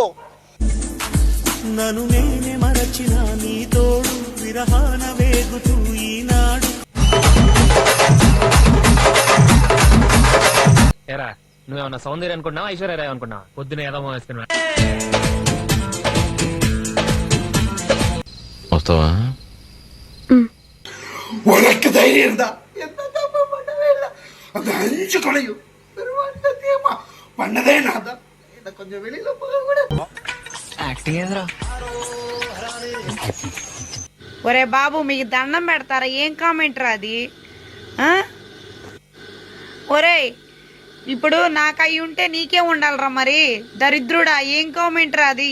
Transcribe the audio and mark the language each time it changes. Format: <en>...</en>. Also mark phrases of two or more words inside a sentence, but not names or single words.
<te>నన్ను నేనే మరచిన నీ తోడు విరహాన వేగుతూ ఈనాడు. ఎరా నువ్వేమన్నా సౌందర్య అనుకున్నావా, ఐశ్వర్య రాయ్ అనుకున్నావా? పొద్దున ఏదో వేసుకున్నా. వస్తావా?</te> <ta>உனக்கு தைரியம் இருந்தா என்ன தப்பு பண்ணவே இல்லை. அந்த 5 கொலையும் பெருமாண்டத்தையுமா பண்ணதே நான் தான். என்ன கொஞ்சம் வெளியில போக கூட</ta> <te>యాక్టింగ్ ఏదిరా? ఒరే బాబు, మీకు దండం పెడతారా? ఏం కామెంట్ రా అది? ఒరేయ్ ఇప్పుడు నాకు అయి ఉంటే నీకే ఉండాలిరా మరి. దరిద్రుడా, ఏం కామెంట్ రా అది?</te>